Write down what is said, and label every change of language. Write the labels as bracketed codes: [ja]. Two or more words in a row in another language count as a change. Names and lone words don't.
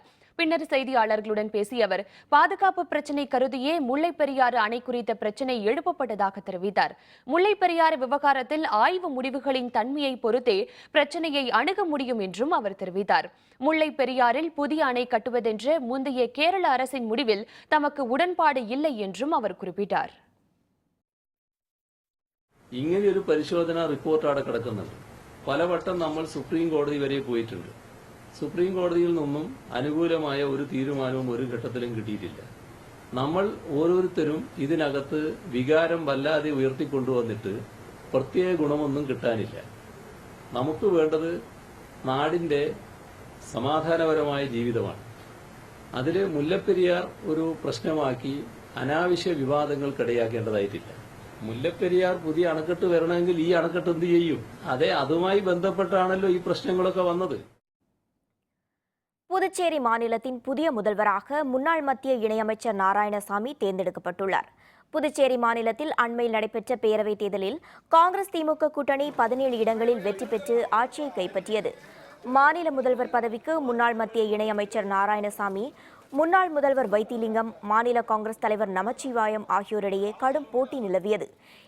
[ta] பின்னர் செய்தியாளர்களுடன் பேசிய அவர் பாதுகாப்பு பிரச்சினை கருதியே முல்லை பெரியாறு அணை குறித்த பிரச்சினை எழுப்பப்பட்டதாக தெரிவித்தார். முல்லை பெரியாறு விவகாரத்தில் ஆய்வு முடிவுகளின் தன்மையை பொறுத்தே பிரச்சினையை அணுக முடியும் என்றும் அவர் தெரிவித்தார். முல்லை பெரியாறில் புதிய அணை கட்டுவதென்ற முந்தைய கேரள அரசின் முடிவில் தமக்கு உடன்பாடு இல்லை என்றும் அவர் குறிப்பிட்டார். [ml] ഇങ്ങനെയൊരു പരിശോധനാ റിപ്പോർട്ടാണ് കിടക്കുന്നത്. പലവട്ടം നമ്മൾ സുപ്രീം കോടതി വരെ പോയിട്ടുണ്ട്. സുപ്രീം കോടതിയിൽ നിന്നും അനുകൂലമായ ഒരു തീരുമാനവും ഒരു ഘട്ടത്തിലും കിട്ടിയിട്ടില്ല. നമ്മൾ ഓരോരുത്തരും ഇതിനകത്ത് വികാരം വല്ലാതെ ഉയർത്തിക്കൊണ്ടുവന്നിട്ട് പ്രത്യേക ഗുണമൊന്നും കിട്ടാനില്ല. നമുക്ക് വേണ്ടത് നാടിന്റെ സമാധാനപരമായ ജീവിതമാണ്. അതിൽ മുല്ലപ്പെരിയാർ ഒരു പ്രശ്നമാക്കി അനാവശ്യ വിവാദങ്ങൾക്കിടയാക്കേണ്ടതായിട്ടില്ല. മുല്ലപ്പെരിയാർ പുതിയ അണക്കെട്ട് വരണമെങ്കിൽ ഈ അണക്കെട്ട് എന്ത് ചെയ്യും? അതുമായി ബന്ധപ്പെട്ടാണല്ലോ ഈ പ്രശ്നങ്ങളൊക്കെ വന്നത്. [ta] புதுச்சேரி மாநிலத்தின் புதிய முதல்வராக முன்னாள் மத்திய இணையமைச்சர் நாராயணசாமி தேர்ந்தெடுக்கப்பட்டுள்ளார். புதுச்சேரி மாநிலத்தில் அண்மையில் நடைபெற்ற பேரவைத் தேர்தலில் காங்கிரஸ் திமுக கூட்டணி 17 இடங்களில் வெற்றி பெற்று ஆட்சியை கைப்பற்றியது. மாநில முதல்வர் பதவிக்கு முன்னாள் மத்திய இணையமைச்சர் நாராயணசாமி, முன்னாள் முதல்வர் வைத்திலிங்கம், மாநில காங்கிரஸ் தலைவர் நமச்சிவாயம் ஆகியோரிடையே கடும் போட்டி நிலவியது.